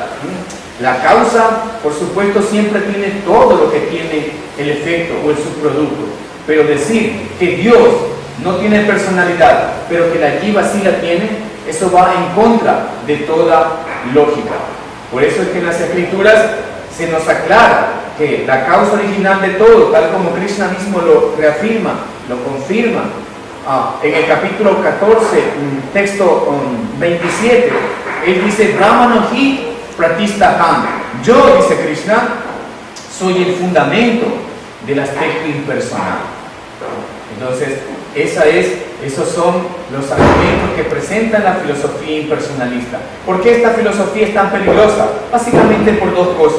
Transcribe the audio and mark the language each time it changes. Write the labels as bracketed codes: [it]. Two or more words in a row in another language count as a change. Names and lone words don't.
[es] La causa, por supuesto, siempre tiene todo lo que tiene el efecto o el subproducto, pero decir que Dios no tiene personalidad, pero que la jiva sí la tiene, eso va en contra de toda lógica. Por eso es que en las Escrituras se nos aclara que la causa original de todo, tal como Krishna mismo lo reafirma, lo confirma, en el capítulo 14, texto 27, él dice: [sa] Brahmano hi pratistaham. [es] Yo, dice Krishna, soy el fundamento del aspecto impersonal. Entonces, esos son los argumentos que presenta la filosofía impersonalista. ¿Por qué esta filosofía es tan peligrosa? Básicamente por dos cosas.